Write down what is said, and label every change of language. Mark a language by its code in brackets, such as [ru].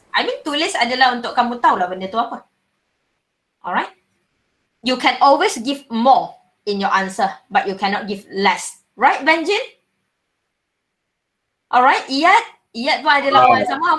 [ms] I mean tulis adalah untuk kamu tahulah benda tu apa. [en] Alright? You can always give more in your answer, but you cannot give less. Right, Benjin? [ms] Alright, Iyad pun adalah orang sama.